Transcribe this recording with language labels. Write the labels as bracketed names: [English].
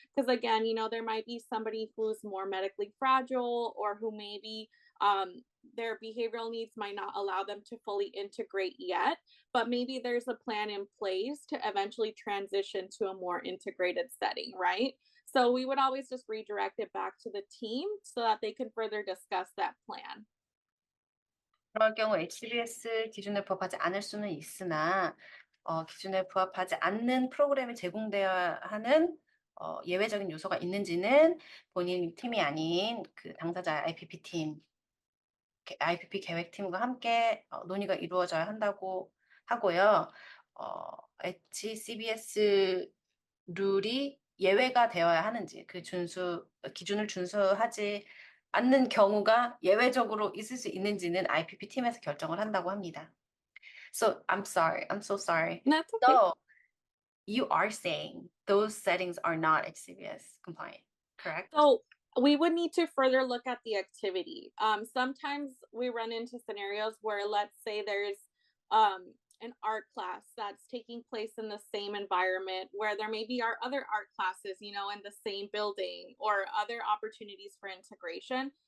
[English] Because again, you know, there might be somebody who's more medically fragile or who maybe their behavioral needs might not allow them to fully integrate yet, but maybe there's a plan in place to eventually transition to a more integrated setting, right? So we would always just redirect it back to the team so that they can further discuss that plan. [Korean] 그럴 경우 HCBS 기준에 부합하지 않을 수는 있으나 기준에 부합하지 않는 프로그램이 제공되어야 하는 예외적인 요소가 있는지는 본인 팀이 아닌 그 당사자 IPP 팀, IPP 계획팀과 함께 논의가 이루어져야 한다고 하고요. HCBS 룰이 예외가 되어야 하는지 그 기준을 준수하지 않는 경우가 예외적으로 있을 수 있는지는 IPP 팀에서 결정을 한다고 합니다. [English] So I'm so sorry. That's okay. So you are saying those settings are not HCBS compliant, correct? So we would need to further look at the activity. Sometimes we run into scenarios where, let's say, there's an art class that's taking place in the same environment where there maybe are other art classes, you know, in the same building or other opportunities for integration.